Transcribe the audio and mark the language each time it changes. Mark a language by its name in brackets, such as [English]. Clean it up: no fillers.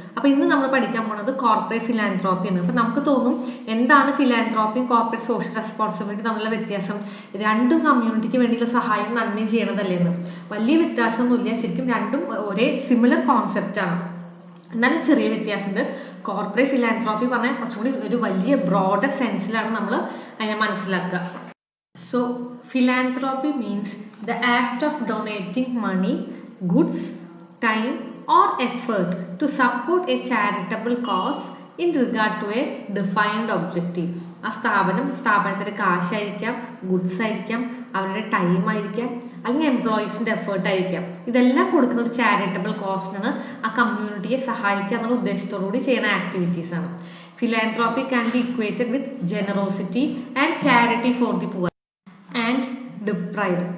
[Malayalam] അപ്പം ഇന്ന് നമ്മൾ പഠിക്കാൻ പോകുന്നത് കോർപ്പറേറ്റ് ഫിലാൻത്രോപ്പിയാണ്. അപ്പം നമുക്ക് തോന്നും എന്താണ് ഫിലാൻത്രോപ്പിയും കോർപ്പറേറ്റ് സോഷ്യൽ റെസ്പോൺസിബിലിറ്റി തമ്മിലുള്ള വ്യത്യാസം, രണ്ടും കമ്മ്യൂണിറ്റിക്ക് വേണ്ടിയുള്ള സഹായം നന്മ ചെയ്യണതല്ലേ എന്ന്. വലിയ വ്യത്യാസമൊന്നുമില്ല, ശരിക്കും രണ്ടും ഒരേ സിമിലർ കോൺസെപ്റ്റാണ്. എന്നാലും ചെറിയ വ്യത്യാസമുണ്ട്. കോർപ്പറേറ്റ് ഫിലാൻത്രോപ്പി പറഞ്ഞാൽ കുറച്ചുകൂടി ഒരു വലിയ ബ്രോഡർ സെൻസിലാണ് നമ്മൾ അതിനെ മനസ്സിലാക്കുക. [English] So philanthropy means the act of donating money, goods, time or effort to support a charitable cause in regard to a defined objective. [Malayalam] ആ സ്ഥാപനത്തിൻ്റെ കാശായിരിക്കാം, ഗുഡ്സ് ആയിരിക്കാം, അവരുടെ ടൈം ആയിരിക്കാം, അല്ലെങ്കിൽ എംപ്ലോയീസിൻ്റെ എഫേർട്ട് ആയിരിക്കാം. ഇതെല്ലാം കൊടുക്കുന്ന ഒരു ചാരിറ്റബിൾ കോസിനാണ് ആ കമ്മ്യൂണിറ്റിയെ സഹായിക്കുക എന്നുള്ള ഉദ്ദേശത്തോടുകൂടി ചെയ്യുന്ന ആക്ടിവിറ്റീസ് ആണ്. [English] Philanthropy can be equated with generosity and charity for the poor and deprived.